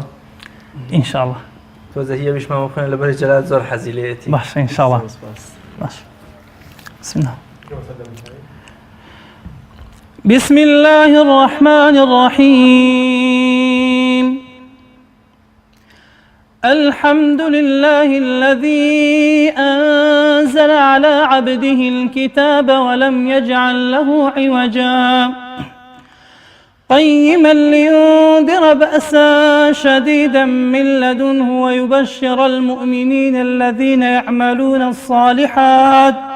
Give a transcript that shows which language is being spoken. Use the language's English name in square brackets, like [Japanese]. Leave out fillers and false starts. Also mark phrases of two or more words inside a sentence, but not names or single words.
[Central Kurdish] ئینشاءڵڵا تۆزە هی ئەویشمان خوێن لەبەر جەلات زۆر حەزی لێیەتی باشە ئینشاءڵڵا باش [Arabic] بسم الله بسم الله الرحمن الرحيم الحمد لله الذي أنزل على عبده الكتاب ولم يجعل له عوجا قيما لينذر بأسا شديدا من لدنه ويبشر المؤمنين الذين يعملون الصالحات